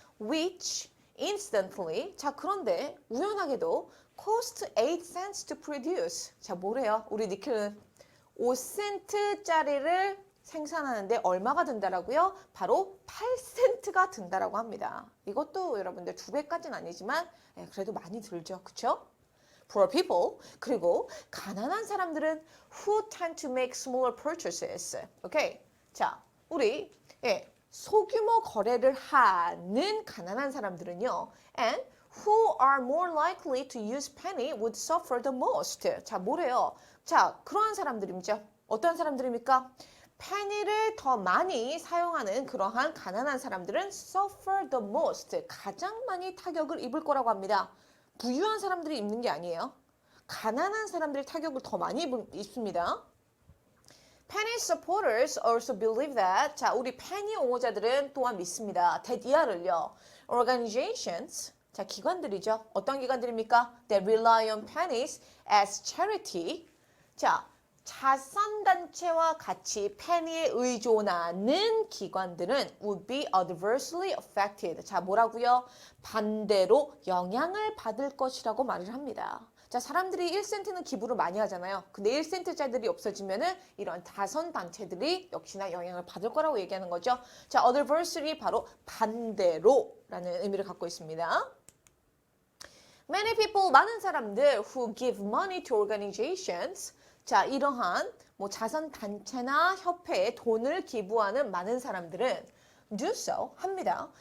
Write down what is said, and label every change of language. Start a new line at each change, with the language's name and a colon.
English: Which instantly,
Korean: 자, 그런데 우연하게도
English: cost 8 cents to produce.
Korean: 자, 뭐래요? 우리 니켈은 5센트짜리를 생산하는데 얼마가 든다라고요? 바로 8센트가 든다라고 합니다. 이것도 여러분들 2배까지는 아니지만 그래도 많이 들죠. 그쵸?
English: Poor people,
Korean: 그리고 가난한 사람들은
English: who tend to make smaller purchases.
Korean: 오케이? 자, 우리 소규모 거래를 하는 가난한 사람들은요.
English: And who are more likely to use penny would suffer the most.
Korean: 자, 뭐래요? 자, 그러한 사람들이죠. 어떤 사람들입니까? 페니를 더 많이 사용하는 그러한 가난한 사람들은
English: suffer the most,
Korean: 가장 많이 타격을 입을 거라고 합니다. 부유한 사람들이 입는 게 아니에요. 가난한 사람들이 타격을 더 많이 입습니다.
English: Penny supporters also believe that,
Korean: 자, 우리 페니 옹호자들은 또한 믿습니다. that 이하를요. Organizations, 자, 기관들이죠. 어떤 기관들입니까?
English: That rely on pennies as charity.
Korean: 자, 자선단체와 같이 페니에 의존하는 기관들은
English: would be adversely affected.
Korean: 자, 뭐라고요? 반대로 영향을 받을 것이라고 말을 합니다. 자, 사람들이 1센트는 기부를 많이 하잖아요. 근데 1센트짜리들이 없어지면은 이런 자선단체들이 역시나 영향을 받을 거라고 얘기하는 거죠. 자, adversely 바로 반대로라는 의미를 갖고 있습니다.
English: Many people,
Korean: 많은 사람들
English: who give money to organizations.
Korean: 자, 이러한 자선단체나 협회에 돈을 기부하는 많은 사람들은
English: do so,
Korean: 합니다.